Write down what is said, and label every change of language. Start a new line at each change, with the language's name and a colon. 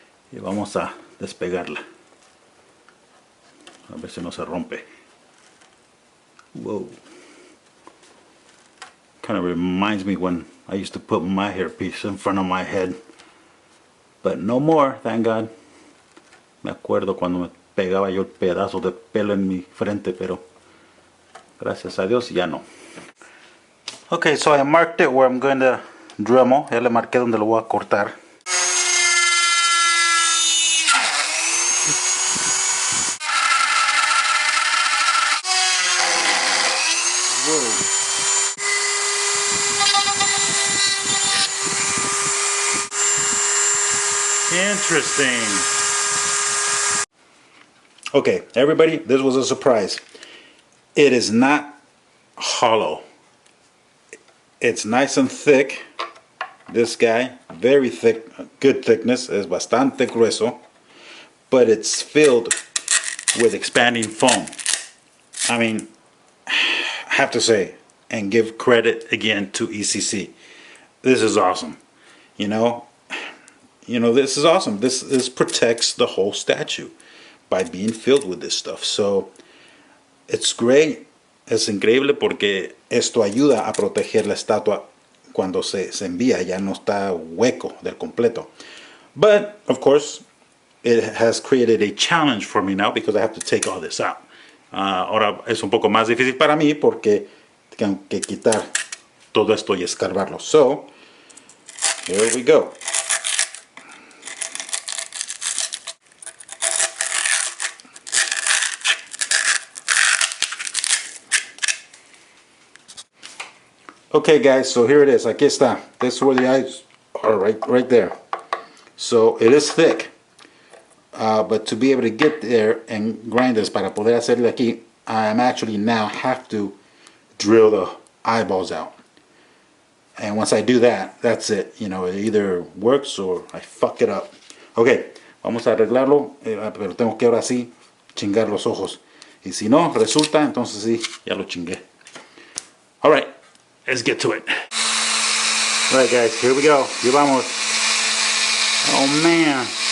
Spanish: Y vamos a despegarla. A ver si no se rompe. Whoa.
English: Kind of reminds me when I used to put my hairpiece in front of my head. But no more, thank God.
Spanish: Me acuerdo cuando me pegaba yo pedazos de pelo en mi frente, pero gracias a Dios ya no.
English: Okay, so I marked it where I'm going to Dremel.
Spanish: Ya le marqué donde lo voy a cortar.
English: Interesting. Okay, everybody, this was a surprise. It is not hollow. It's nice and thick. This guy, very thick, good thickness,
Spanish: es bastante grueso,
English: but it's filled with expanding foam. I mean, I have to say, and give credit again to ECC. This is awesome. You know, this is awesome. This protects the whole statue by being filled with this stuff. So it's great.
Spanish: Es increíble porque esto ayuda a proteger la estatua cuando se envía. Ya no está hueco del completo.
English: But of course it has created a challenge for me now because I have to take all this out.
Spanish: Ahora es un poco más difícil para mí porque tengo que quitar todo esto y escarbarlo.
English: So here we go. Okay guys, so here it is.
Spanish: Aquí está.
English: This is where the eyes are, right there. So it is thick. But to be able to get there and grind this
Spanish: para poder hacerle aquí,
English: I'm actually now have to drill the eyeballs out. And once I do that, that's it. You know, it either works or I fuck it up.
Spanish: Okay, vamos a arreglarlo, pero tengo que ahora sí chingar los ojos. Y si no resulta, entonces sí, ya lo chingué.
English: Alright. Let's get to it. Alright guys, here we go. Here vamos. Oh man.